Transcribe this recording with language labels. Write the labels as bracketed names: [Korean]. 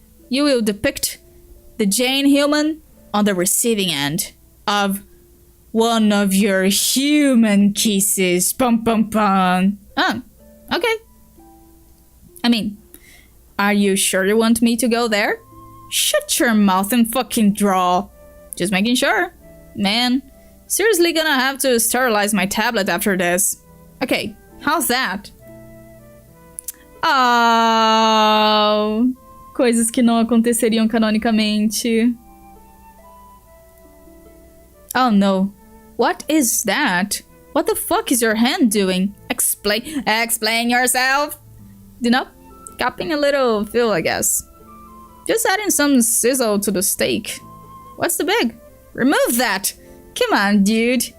[English] You will depict the Jane human on the receiving end of one of your human kisses. Pum. Oh, okay. I mean, are you sure you want me to go there? Shut your mouth and fucking draw. Just making sure. Man, seriously gonna have to sterilize my tablet after this. Okay, How's that? [Portuguese] Oh, coisas que não aconteceriam canonicamente. [English] Oh no. What is that? What the fuck is your hand doing? Explain yourself. You know, cupping a little feel, I guess. Just adding some sizzle to the steak. What's the big? Remove that. Come on, dude.